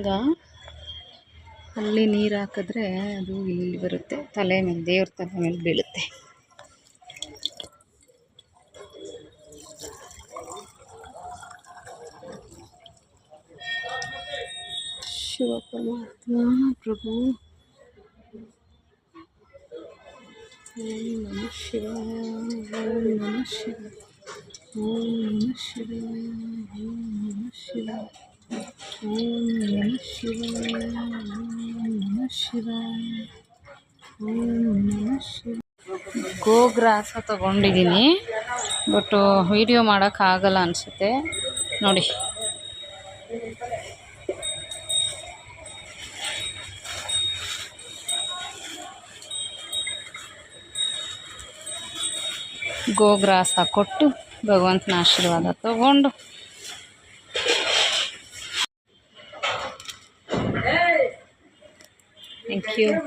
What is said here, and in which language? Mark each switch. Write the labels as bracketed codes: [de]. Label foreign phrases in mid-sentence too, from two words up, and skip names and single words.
[kn] ಅಲ್ಲಿ ನೀರು ಹಾಕಿದ್ರೆ ಅದು ಇಲ್ಲಿ ಬರುತ್ತೆ, ತಲೆ ಮೇಲೆ, ದೇವ್ರ ತಲೆ ಮೇಲೆ ಬೀಳುತ್ತೆ. ಶಿವ ಪರಮಾತ್ಮ ಪ್ರಭು. [sa] ಓಂ ನಮಃ ಶಿವಾಯ, ಓಂ ನಮಃ ಶಿವಾಯ, ಓಂ ನಮಃ ಶಿವಾಯ, ಓಂ ನಮಃ ಶಿವಾಯ, ಓಂ ನಮಃ ಶಿವಾಯ, ಓಂ ನಮಃ ಶಿವಾಯ, ಓಂ ನಮಃ ಶಿವಾಯ. [kn] ಗೋಗ್ರಾಸ ತಗೊಂಡಿದ್ದೀನಿ, [en] but video [kn] ಮಾಡೋಕ್ಕಾಗಲ್ಲ ಅನಿಸುತ್ತೆ ನೋಡಿ. ಗೋಗ್ರಾಸ ಕೊಟ್ಟು ಭಗವಂತನ ಆಶೀರ್ವಾದ ತಗೊಂಡು [en] thank you.